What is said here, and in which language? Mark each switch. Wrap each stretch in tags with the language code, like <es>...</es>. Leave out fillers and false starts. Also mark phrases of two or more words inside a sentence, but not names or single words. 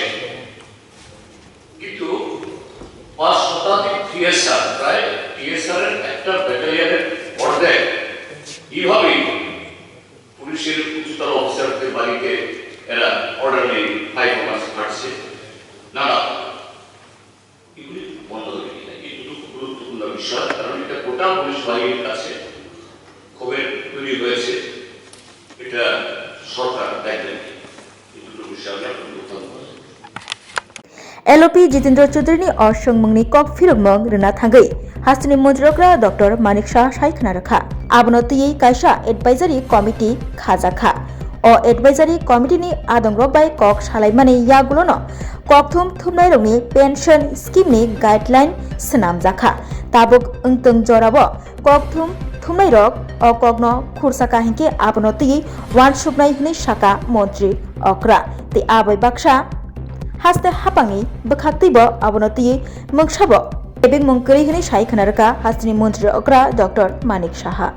<bn>কিন্তু 5 শতাধিক টিএসআর প্রায় টিএসআর এর একটা ব্যাটালিয়নের অর্ধেক এইভাবেই পুলিশের উচ্চতর অফিসারদের বাড়িতে এরা</bn> <en>orderly high command</en> <bn>পাঠাচ্ছে না এগুলি বন্ধ করে দিই এই দুটো গুরুত্বপূর্ণ বিষয় কারণ এটা গোটা পুলিশ বাহিনীর কাছে খবর তৈরি হয়েছে এটা সরকার দায়িত্ব এই দুটো বিষয় আমরা</bn> <trp>LOP Jitendra Chaudhary ni osongmungni kok phirokmung rena thangai hastini monjrokra Dr. Manik Shah saikna rakha abnoti kaisa</trp> <en>advisory committee</en> <trp>khajakha o</trp> <en>advisory committee</en> <trp>ni adongrok bai kok salaimani yagulono kokthum thumnairokni</trp> <en>pension scheme</en> <trp>ni guideline swnamjakha tabuk engtung jorabo kokthum thumnairok o kokno khursaka hingke abnoti wansubnai hini saka montri okra te abai baksa haste hapangi bakaktibo abonoti mungsabo ebeng mungkari hini sai khanarka hastini mantri okra Dr.</trp>